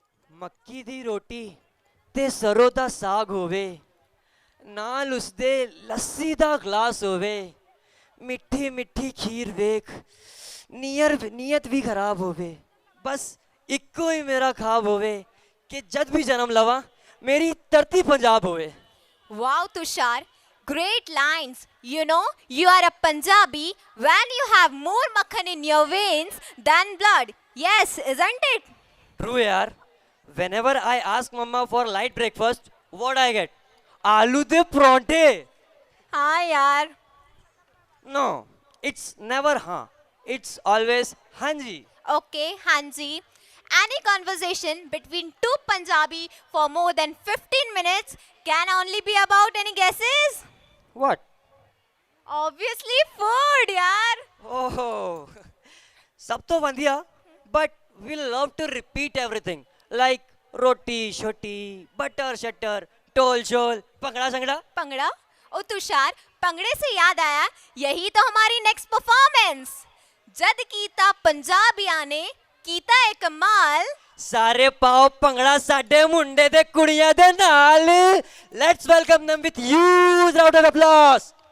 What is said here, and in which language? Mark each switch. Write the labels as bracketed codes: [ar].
[pa] ਮੱਕੀ ਦੀ ਰੋਟੀ ਤੇ ਸਰੋਂ ਦਾ ਸਾਗ ਹੋਵੇ, ਨਾਲ ਉਸਦੇ ਲੱਸੀ ਦਾ ਗਲਾਸ ਹੋਵੇ, ਮਿੱਠੀ ਮਿੱਠੀ ਖੀਰ ਵੇਖ ਨੀਅਤ ਵੀ ਖਰਾਬ ਹੋਵੇ, ਬਸ ਇੱਕੋ ਹੀ ਮੇਰਾ ਖਾਬ ਹੋਵੇ ਕਿ ਜਦ ਵੀ ਜਨਮ ਲਵਾਂ ਮੇਰੀ ਧਰਤੀ ਪੰਜਾਬ ਹੋਵੇ. [en] Wow, Tushar, great lines. You know, you are a Punjabi when you have more makhan in your veins than blood. Yes, isn't it? True यार. Whenever I ask mama for light breakfast, what I get? [pa] आलू दे परांठे. [hi] हाँ यार. [en] No, it's never हाँ. It's always हाँ जी. Okay, Hanji. Any conversation between two Punjabi for more than 15 minutes can only be about any guesses? What? Obviously food, yaar. Oh, [hi] सब तो बढ़िया, [en] but we love to repeat everything like roti, shoti, butter, shutter, dhol shol, bhangra sangra. [hi] पंगड़ा? ओ तुषार, पंगड़े से याद आया, यही तो हमारी next performance. [pa] जद कीता पंजाबियां ने कीता एक कमाल. ਸਾਰੇ ਪਾਓ ਭੰਗੜਾ ਸਾਡੇ ਮੁੰਡੇ ਦੇ ਕੁੜੀਆਂ ਦੇ ਨਾਲ. [en] Let's welcome them with huge round of applause.